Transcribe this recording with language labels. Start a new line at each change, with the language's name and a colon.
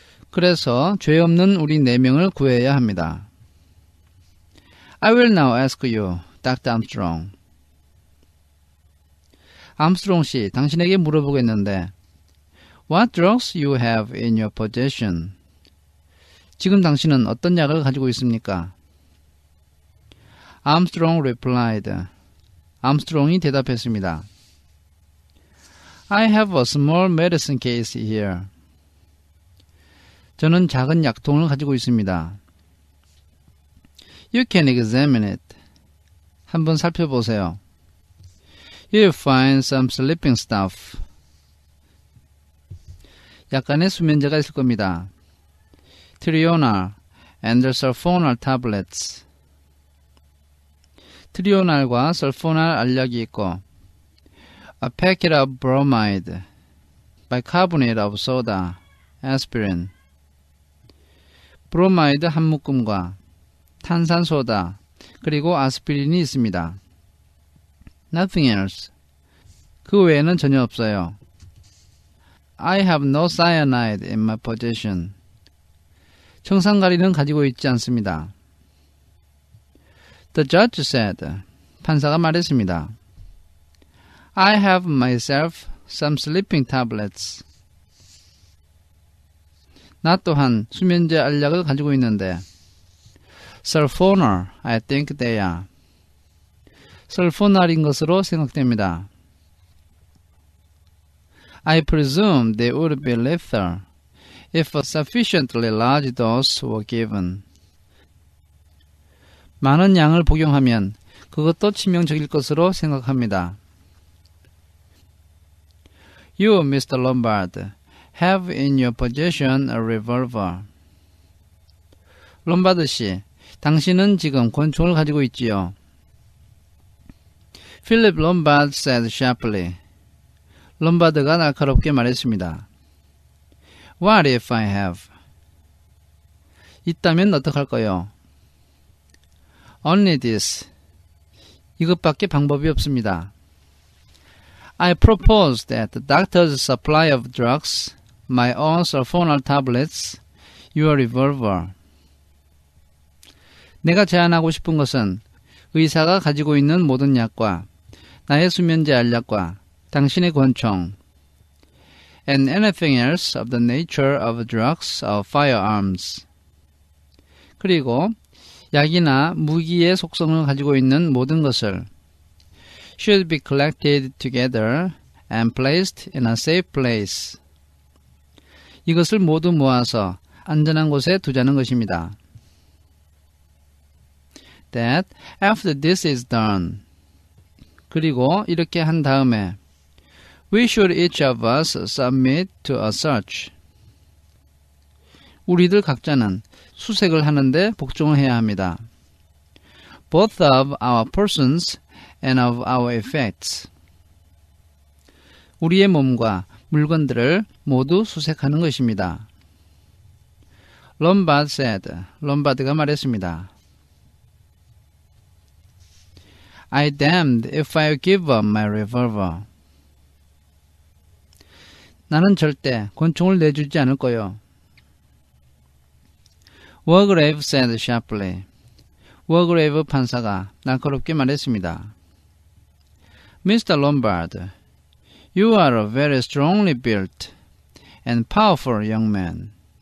Korean: 그래서 죄 없는 우리 4명을 구해야 합니다.
English: I will now ask you, Dr. Armstrong.
Korean: 암스트롱 씨, 당신에게 물어보겠는데,
English: What drugs you have in your possession?
Korean: 지금 당신은 어떤 약을 가지고 있습니까?
English: Armstrong replied.
Korean: 암스트롱이 대답했습니다.
English: I have a small medicine case here.
Korean: 저는 작은 약통을 가지고 있습니다.
English: You can examine it.
Korean: 한번 살펴보세요.
English: You'll find some sleeping stuff.
Korean: 약간의 수면제가 있을 겁니다.
English: 트리오날 and sulfonal tablets.
Korean: 트리오날과 설포날 알약이 있고,
English: a packet of bromide, bicarbonate of soda, aspirin.
Korean: 브로마이드 한 묶음과 탄산소다, 그리고 아스피린이 있습니다.
English: Nothing else.
Korean: 그 외에는 전혀 없어요.
English: I have no cyanide in my possession.
Korean: 청산가리는 가지고 있지 않습니다.
English: The judge said.
Korean: 판사가 말했습니다.
English: I have myself some sleeping tablets.
Korean: 나 또한 수면제 알약을 가지고 있는데,
English: sulfonal, I think they are.
Korean: 설포날인 것으로 생각됩니다.
English: I presume they would be lethal if a sufficiently large dose were given.
Korean: 많은 양을 복용하면 그것도 치명적일 것으로 생각합니다.
English: You, Mr. Lombard, have in your possession a revolver.
Korean: 롬바드 씨, 당신은 지금 권총을 가지고 있지요.
English: Philip Lombard said sharply.
Korean: 롬바드가 날카롭게 말했습니다.
English: What if I have?
Korean: 있다면 어떡할까요?
English: Only this.
Korean: 이것밖에 방법이 없습니다.
English: I propose that the doctor's supply of drugs, my own sulfonal tablets, your revolver.
Korean: 내가 제안하고 싶은 것은 의사가 가지고 있는 모든 약과 나의 수면제 알약과 당신의 권총,
English: and anything else of the nature of drugs or firearms.
Korean: 그리고 약이나 무기의 속성을 가지고 있는 모든 것을
English: should be collected together and placed in a safe place.
Korean: 이것을 모두 모아서 안전한 곳에 두자는 것입니다.
English: That after this is done.
Korean: 그리고 이렇게 한 다음에
English: we should each of us submit to a search.
Korean: 우리들 각자는 수색을 하는데 복종을 해야 합니다.
English: Both of our persons and of our effects.
Korean: 우리의 몸과 물건들을 모두 수색하는 것입니다.
English: Lombard said.
Korean: 롬바드가 말했습니다.
English: I damned if I give up my revolver.
Korean: 나는 절대 권총을 내주지 않을 거요.
English: Wargrave said sharply.
Korean: 워그레이브 판사가 날카롭게 말했습니다.
English: Mr. Lombard, you are a very strongly built and powerful young man.